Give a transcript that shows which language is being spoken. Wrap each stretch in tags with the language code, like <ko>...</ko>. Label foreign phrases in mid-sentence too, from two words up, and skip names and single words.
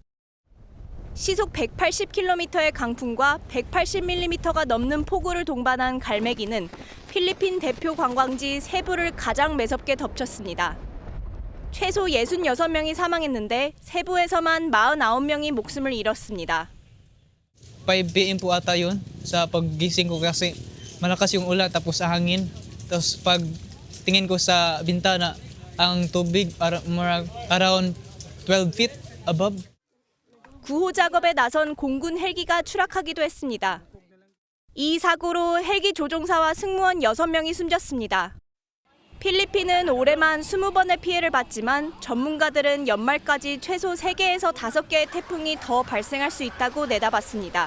<ko>시속 180km의 강풍과 180mm가 넘는 폭우를 동반한 갈매기는 필리핀 대표 관광지 세부를 가장 매섭게 덮쳤습니다. 최소 66명이 사망했는데 세부에서만 49명이 목숨을 잃었습니다.</ko> <tl>5 PM po ata yun sa paggising ko kasi malakas yung ulan tapos hangin. Tapos pag tingin ko sa bintana, ang tubig</tl> <en>around 12 feet above.</en> <ko>구호 작업에 나선 공군 헬기가 추락하기도 했습니다. 이 사고로 헬기 조종사와 승무원 6명이 숨졌습니다. 필리핀은 올해만 20번의 피해를 봤지만 전문가들은 연말까지 최소 3개에서 5개의 태풍이 더 발생할 수 있다고 내다봤습니다.</ko>